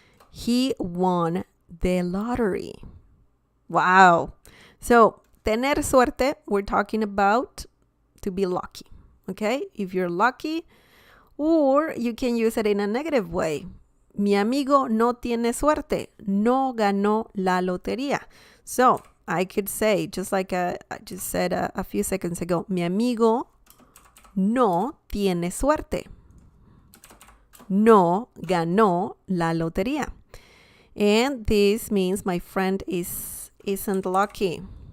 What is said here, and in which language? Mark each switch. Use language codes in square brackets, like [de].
[en] He won the lottery. Wow. So, tener suerte, we're talking about to be lucky. Okay? If you're lucky, or you can use it in a negative way. [es] Mi amigo no tiene suerte. No ganó la lotería. [en] So, I could say, just like I just said a few seconds ago, [es] mi amigo no tiene suerte. No ganó la lotería. [en] And this means my friend isn't lucky.